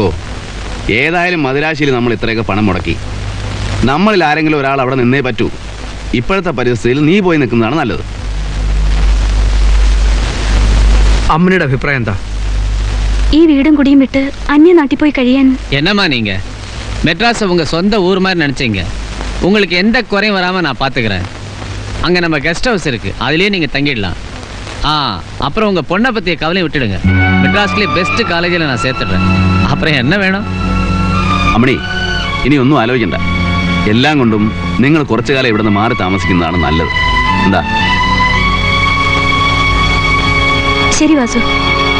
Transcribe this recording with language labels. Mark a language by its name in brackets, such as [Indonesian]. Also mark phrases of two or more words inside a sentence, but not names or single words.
[Malayalam] ഏതായാലും മദിരാശിയിൽ നമ്മൾ ഇത്രയൊക്കെ പണം മുടക്കി. നമ്മളിൽ ആരെങ്കിലും ഒരാൾ അവിടെ നിന്നേ പറ്റൂ. ഇപ്പോഴത്തെ പരിസ്ഥിതിയിൽ നീ പോയി നിൽക്കുന്നതാണ് നല്ലത്. അമ്മയുടെ അഭിപ്രായം എന്താ? ഈ വീടും കുടിയും വിട്ട് അന്യനാട്ടിൽ പോയി കഴിയാൻ. [Tamil] என்னம்மா நீங்க மெட்ராஸ் உங்க சொந்த ஊர் மாதிரி நினைச்சீங்க. உங்களுக்கு எந்த குறையும் வராம நான் பாத்துக்கிறேன். அங்க நம்ம கெஸ்ட் ஹவுஸ் இருக்கு, அதுலயே நீங்க தங்கிடலாம். அப்புறம் உங்க பொண்ணை பத்திய கவலையை விட்டுடுங்க. மெட்ராஸ்லயே பெஸ்ட் காலேஜில் நான் சேர்த்துடுறேன். அப்புறம் என்ன வேணும்? [Malayalam] അമ്മണി, ഇനി ഒന്നും ആലോചിക്കണ്ട. എല്ലാം കൊണ്ടും നിങ്ങൾ കുറച്ചു കാലം ഇവിടെ നിന്ന് മാറി താമസിക്കുന്നതാണ് നല്ലത്. എന്താ? ശരി വാസു.